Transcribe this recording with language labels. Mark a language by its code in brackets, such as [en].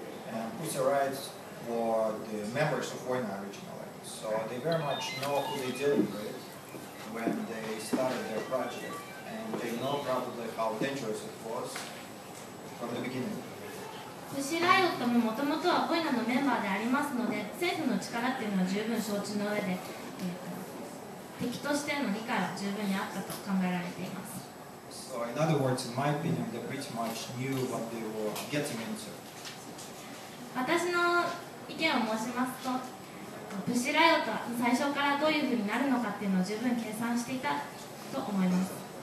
[en] And Pussy Riot were the members of Voina originally, so they very much know who they're dealing with when they started their project, and they know probably how dangerous it was from the beginning. [ja] プシーライオットももともとはボイナのメンバーでありますので、政府の力っていうのは十分承知の上で、敵としての理解は十分にあったと考えられています。 [en] So in other words, in my opinion, they pretty much knew what they were getting into. [ja] 私の意見を申しますと、プシーライオットは最初からどういうふうになるのかっていうのを十分計算していたと思います。